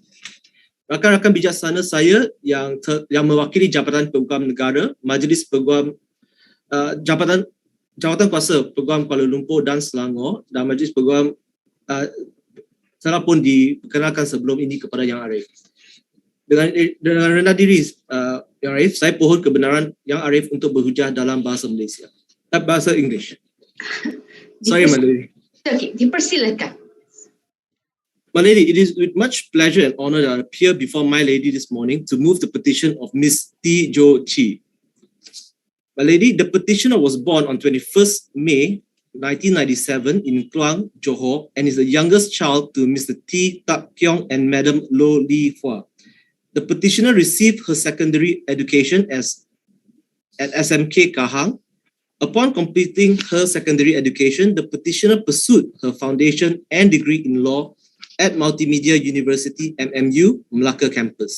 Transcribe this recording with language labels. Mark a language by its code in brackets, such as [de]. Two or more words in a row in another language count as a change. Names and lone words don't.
[ms] Rakan-rakan bijaksana saya yang mewakili Jabatan Peguam Negara, Majlis Peguam Jabatan Kuasa Peguam Kuala Lumpur dan Selangor dan Majlis Peguam telah pun diperkenalkan sebelum ini kepada Yang Arif. Dengan rendah diri Yang Arif, saya pohon kebenaran Yang Arif untuk berhujah dalam bahasa Malaysia. [en] Bahasa English. Sorry, my lady. [ms] Okay, dipersilakan. [en] My lady, it is with much pleasure and honor that I appear before my lady this morning to move the petition of Miss Tijoki. My lady, the petitioner was born on 21st May 1997 in Kluang, Johor, and is the youngest child to Mr. T. Tak Keong and Madam Lo Li Hua. The petitioner received her secondary education at SMK Kahang. Upon completing her secondary education, the petitioner pursued her foundation and degree in law at Multimedia University MMU, Melaka campus.